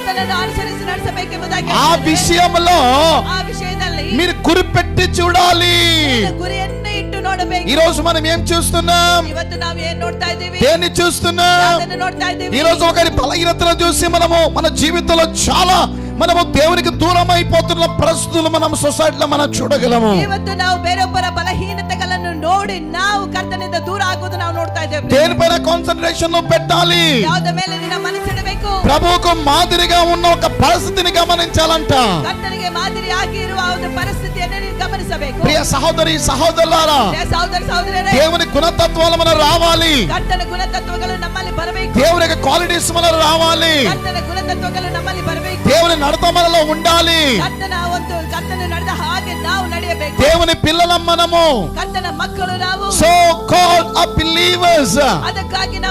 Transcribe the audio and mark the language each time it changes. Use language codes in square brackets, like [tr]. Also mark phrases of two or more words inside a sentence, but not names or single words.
[te] ఆ విషయంలో మీరు గురిపెట్టి చూడాలి. ఈ రోజు మనం ఏం చూస్తున్నాం? దేన్ని చూస్తున్నాం? ఈ రోజు ఒకరి బలహీనతను చూసి మన జీవితంలో చాలా దేవునికి దూరం అయిపోతున్న పరిస్థితులు మనం ಸೊಸೈಟಿలో మనం చూడగలము. [kn] ಇವತ್ತು ನಾವು ಬೇರೊಬ್ಬರ ಬಲಹೀನತೆಗಳನ್ನು ನೋಡಿ ನಾವು ಕರ್ತನಿಂದ ದೂರ ಆಗೋದು ನಾವು ನೋಡ್ತಾ ಇದ್ದೇವೆ. [te] దేనిపైన కాన్సంట్రేషన్ పెట్టాలి? [kn] ಯಾವುದರ ಮೇಲೆ ನಿನ್ನ ಮನಸ್ಸಿಡಬೇಕು? [te] ప్రభువుకు మాదిరిగా ఉన్న ఒక పరిస్థితిని గమనించాలంట. [kn] ಕರ್ತನಿಗೆ ಮಾದರಿಯಾಗಿ ಇರುವ ಒಂದು ಪರಿಸ್ಥಿತಿಯನ್ನು ನೀನು ಗಮನಿಸಬೇಕು. [te] ప్రియ సహోదరి సహోదరులారా, సహోదర సహోదరులే, దేవుని గుణతత్వాలు మన రావాలి. [kn] ಕರ್ತನ ಗುಣತತ್ವಗಳು ನಮ್ಮಲ್ಲಿ ಬರಬೇಕು. [te] దేవుని క్వాలిటీస్ మన రావాలి. [kn] ಕರ್ತನ ಗುಣತತ್ವಗಳು ನಮ್ಮಲ್ಲಿ ಬರಬೇಕು. [te] దేవుని నడత మనలో ఉండాలి. [kn] ಕರ್ತನ ನಡೆದ ಹಾಗೆ ನಾವು ನಡೆಯಬೇಕು. [te] దేవుని పిల్లలం మనము. [kn] ಕರ್ತನ ಮಕ್ಕಳು ನಾವು. [en] So called a believers. [kn] ಅದಕ್ಕಾಗಿ